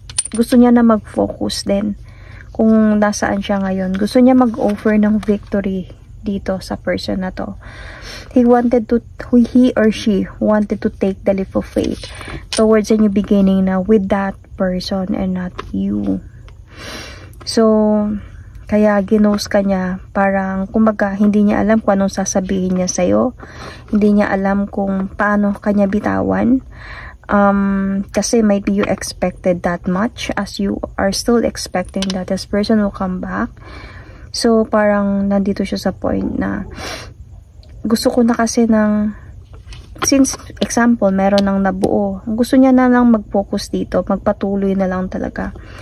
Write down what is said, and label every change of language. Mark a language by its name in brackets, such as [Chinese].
[Filipino] Gusto niya na mag-focus din kung nasaan siya ngayon. Gusto niya mag-offer ng victory dito sa person na to. [English] He or she wanted to take the leap of faith towards a new beginning na with that person and not you. [Filipino] So, kaya ginost ka niya, parang kumbaga hindi niya alam kung anong sasabihin niya sa'yo. Hindi niya alam kung paano kanya bitawan. Kasi [English] might be you expected that much, as you are still expecting that this person will come back. [Filipino] So parang nandito siya sa point na gusto ko na kasi ng, since example meron nang nabuo, gusto niya na lang mag-focus dito, magpatuloy na lang talaga.